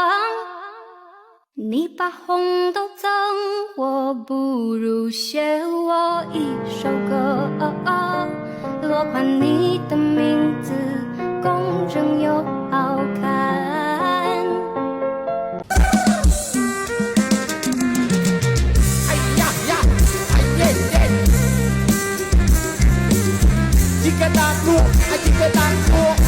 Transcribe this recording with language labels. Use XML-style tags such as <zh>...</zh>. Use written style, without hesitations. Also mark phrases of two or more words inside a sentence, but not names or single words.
<zh>你把红豆赠我，不如写我一首歌，落款你的名字，公正又好看。</zh> <ms>哎呀呀，哎耶耶 ，jika daku, jika daku.</ms>